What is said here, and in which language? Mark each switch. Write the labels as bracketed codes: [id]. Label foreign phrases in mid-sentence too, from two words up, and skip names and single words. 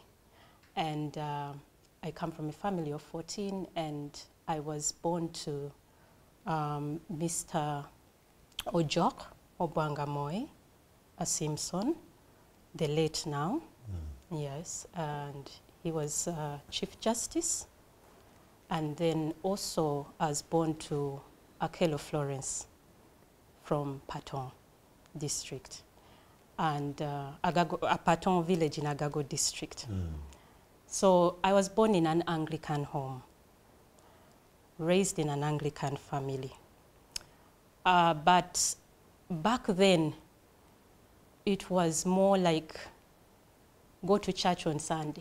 [en] And I come from a family of 14, and I was born to Mr. Ojok Obwangamoy, a Simpson, the late now. Yes, and he was Chief Justice. And then also I was born to Akelo Florence from Patong district, and Patong village in Agago district. So I was born in an Anglican home, raised in an Anglican family. But back then, it was more like go to church on Sunday.